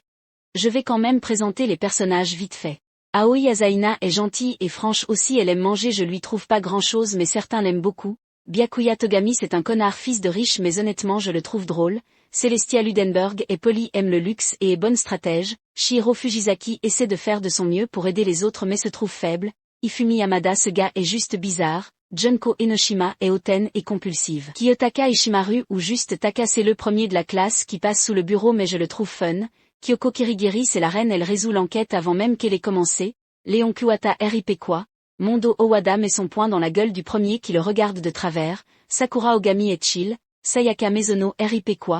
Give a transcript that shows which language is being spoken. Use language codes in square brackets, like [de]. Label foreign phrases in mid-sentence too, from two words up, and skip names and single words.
[fr] Je vais quand même présenter les personnages vite fait. Aoi Asaina est gentille et franche aussi, elle aime manger, je lui trouve pas grand chose mais certains l'aiment beaucoup. Byakuya Togami c'est un connard fils de riche mais honnêtement je le trouve drôle. Celestia Ludenberg est polie, aime le luxe et est bonne stratège. Shiro Fujisaki essaie de faire de son mieux pour aider les autres mais se trouve faible. Ifumi Yamada ce gars est juste bizarre. Junko Enoshima est hautaine et compulsive. Kiyotaka Ishimaru ou juste Taka c'est le premier de la classe qui passe sous le bureau mais je le trouve fun. Kyoko Kirigiri c'est la reine, elle résout l'enquête avant même qu'elle ait commencé. Léon Kuwata RIP quoi. Mondo Owada met son poing dans la gueule du premier qui le regarde de travers. Sakura Ogami est chill. Sayaka Mizono RIP quoi.